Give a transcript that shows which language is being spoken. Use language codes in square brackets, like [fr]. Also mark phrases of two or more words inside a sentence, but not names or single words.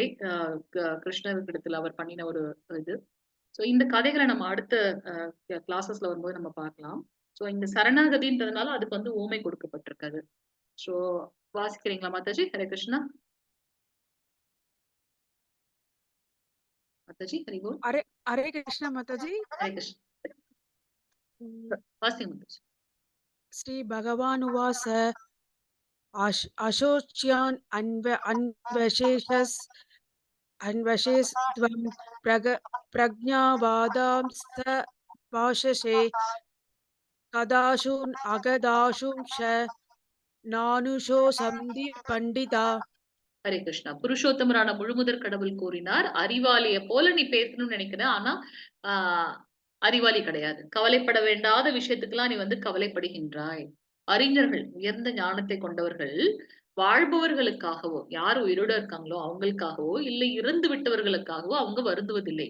[ta] கிருஷ்ணரிடத்துல அவர் பண்ணின ஒரு இது. சோ, இந்த கதைகள நம்ம அடுத்த கிளாஸஸ்ல வரும்போது நம்ம பார்க்கலாம். சோ, இந்த சரணாகதின்றதுனால அதுக்கு வந்து உவமை கொடுக்கப்பட்டிருக்காது. சோ, வாசிக்கிறீங்களா மாதாஜி? ஹரே கிருஷ்ணா. மாதாஜி, ஹரி போல். [hi] हरे हरे कृष्ण माताजी। [ta] ஹரே கிருஷ்ணா. வாசிங்க மாதாஜி. [sa] श्री भगवान उवास अशोच्यान् अन्वशेषस् अन्वशेस्त्वं प्रज्ञावादांस्त भाषसे कदाशून् अगदाशुंश नानुषो सन्धि पण्डिता। [ta] ஹரே கிருஷ்ணா. புருஷோத்தமரான முழுமுதற் கடவுள் கூறினார், அறிவாளிய போல நீ பேசணும்னு நினைக்கிற. ஆனா, ஆ அறிவாளி கிடையாது. கவலைப்பட வேண்டாத விஷயத்துக்கெல்லாம் நீ வந்து கவலைப்படுகின்றாய். அறிஞர்கள், உயர்ந்த ஞானத்தை கொண்டவர்கள், வாழ்பவர்களுக்காகவோ, யார் உயிரோட இருக்காங்களோ அவங்களுக்காகவோ, இல்லை இறந்து விட்டவர்களுக்காகவோ அவங்க வருந்துவதில்லை.